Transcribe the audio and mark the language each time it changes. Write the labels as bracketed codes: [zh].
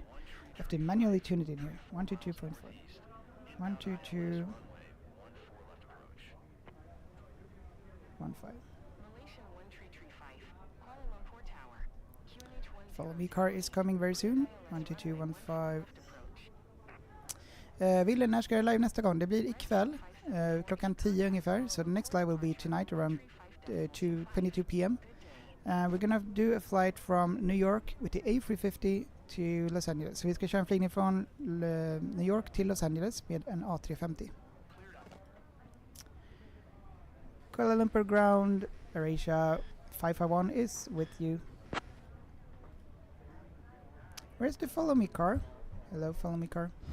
[en] I have to manually tune it in here. 122.5. 122.15. Follow me car is coming very soon. 122.15. [sv] Ville, när ska jag live nästa gång? Det blir ikväll. Klockan 10 ungefär. [en] So the next live will be tonight around 22 p.m. We're gonna do a flight from New York with the A350 to Los Angeles. [sv] Så vi ska köra en flygning från New York till Los Angeles med en A350. [en] Kuala Lumpur ground, AirAsia 551 is with you. Where's the follow me car? Hello, follow me car.